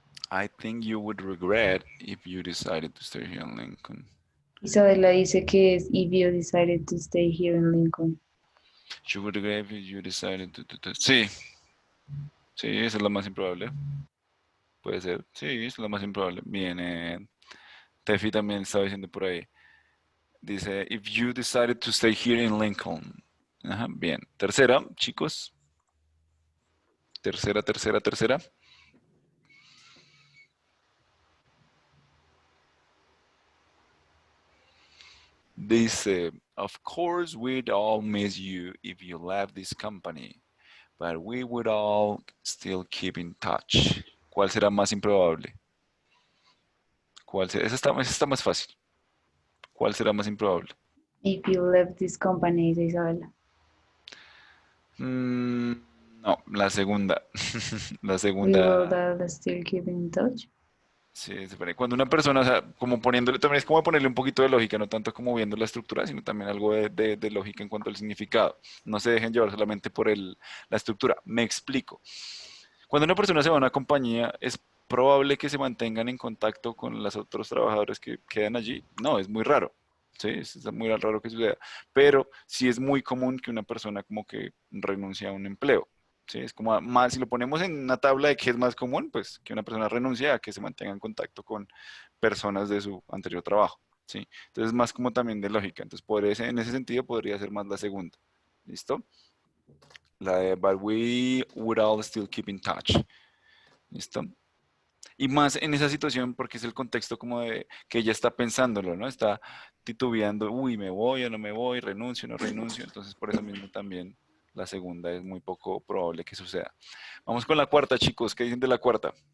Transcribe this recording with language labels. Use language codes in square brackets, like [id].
[en] I think you would regret if you decided to stay here in Lincoln. [es] Isabela dice que es [en] if you decided to stay here in Lincoln. You would regret if you decided to... [es] Sí, sí, esa es la más improbable. Puede ser. Sí, esa es la más improbable. Bien, Tefi también estaba diciendo por ahí. Dice, [en] if you decided to stay here in Lincoln. [es] Ajá, bien. Tercera, chicos. Tercera, tercera, tercera. Dice, [en] of course we'd all miss you if you left this company, but we would all still keep in touch. [es] ¿Cuál será más improbable? ¿Cuál será? Esa está más fácil. ¿Cuál será más improbable? [en] If you left this company, [es] dice Isabela. Mm, no, la segunda. La [en] We will [es] segunda. [en] all still keep in touch. [es] Sí, se pone- cuando una persona, o sea, como poniéndole, también es como ponerle un poquito de lógica, no tanto como viendo la estructura, sino también algo de lógica en cuanto al significado. No se dejen llevar solamente por la estructura. Me explico. Cuando una persona se va a una compañía, ¿es probable que se mantengan en contacto con los otros trabajadores que quedan allí? No, es muy raro. Sí, es muy raro que suceda. Pero sí es muy común que una persona como que renuncie a un empleo. Sí, es como más, si lo ponemos en una tabla de qué es más común, pues que una persona renuncie a que se mantenga en contacto con personas de su anterior trabajo. Sí, entonces más como también de lógica. Entonces, en ese sentido podría ser más la segunda. ¿Listo? La de, [en] but we would all still keep in touch. [es] ¿Listo? Y más en esa situación porque es el contexto como de que ella está pensándolo, ¿no? Está titubeando, uy, me voy o no me voy, renuncio o no renuncio. Entonces, por eso mismo también la segunda es muy poco probable que suceda. Vamos con la cuarta, chicos. ¿Qué dicen de la cuarta?